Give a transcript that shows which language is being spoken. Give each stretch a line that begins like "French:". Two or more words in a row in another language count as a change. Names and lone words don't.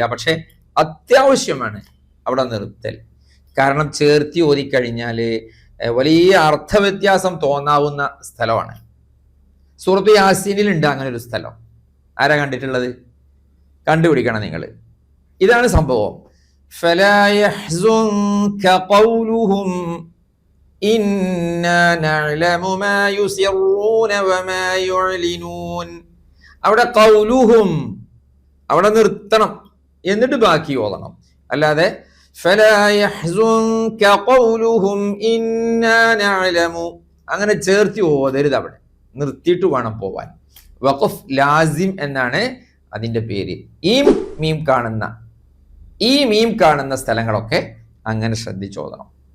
Malayalam: പക്ഷെ അത്യാവശ്യമാണ് അവിടെ നിർത്തൽ. കാരണം ചേർത്തി ഓതിക്കഴിഞ്ഞാൽ വലിയ അർത്ഥവ്യത്യാസം തോന്നാവുന്ന സ്ഥലമാണ്. സൂറത്ത് യാസീനിൽ ഉണ്ട് അങ്ങനെ ഒരു സ്ഥലം. ആരാ കണ്ടിട്ടുള്ളത്? കണ്ടുപിടിക്കണം നിങ്ങൾ. ഇതാണ് സംഭവം.
Arabic: فلا يحزنك قولهم إنا نعلم ما يسرون وما يعلنون.
Malayalam: അവിടെ ഖൗലുഹും അവിടെ നിർത്തണം, എന്നിട്ട് ബാക്കി ഓതണം. അല്ലാതെ
Arabic: فلا يحزنك قولهم إنا نعلم
Malayalam: അങ്ങനെ ചേർത്തി ഓതരുത്. അവിടെ നിർത്തിയിട്ട് വേണം പോവാൻ.
Arabic: وقف لازم
Malayalam: എന്നാണ് അതിന്റെ പേര്. ഈ മീം കാണുന്ന സ്ഥലങ്ങളൊക്കെ അങ്ങനെ ശ്രദ്ധിച്ചോതണം.